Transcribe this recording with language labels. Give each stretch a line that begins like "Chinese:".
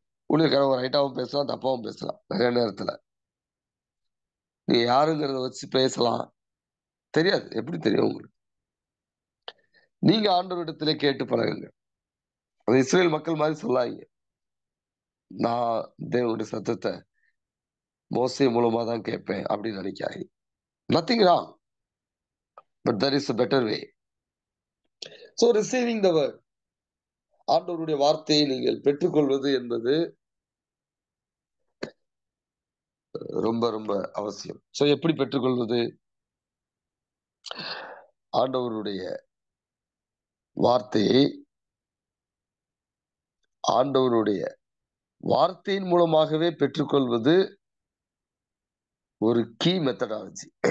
Tamil: ஊழியக்காரவங்க ரைட்டாவும் பேசலாம், தப்பாவும் பேசலாம். நிறைய நேரத்துல நீ யாருங்கிறத வச்சு பேசலாம், தெரியாது. எப்படி தெரியும் உங்களுக்கு? நீங்க ஆண்டவரிடத்திலே கேட்டு பழகுங்க. அது இஸ்ரேல் மக்கள் மாதிரி சொல்லாங்க, நான் தேவனுடைய சத்தத்தை மோசே மூலமா தான் கேட்பேன் அப்படின்னு நினைக்காங்க.
English: Nothing wrong, but there is a better way. So receiving the word,
Tamil: ஆண்டவருடைய வார்த்தையை நீங்கள் பெற்றுக்கொள்வது என்பது ரொம்ப ரொம்ப அவசியம். சோ எப்படி பெற்றுக்கொள்வது? ஆண்டவருடைய வார்த்தையை ஆண்டவருடைய வார்த்தையின் மூலமாகவே பெற்றுக்கொள்வது ஒரு கீ மெத்தடாலஜி.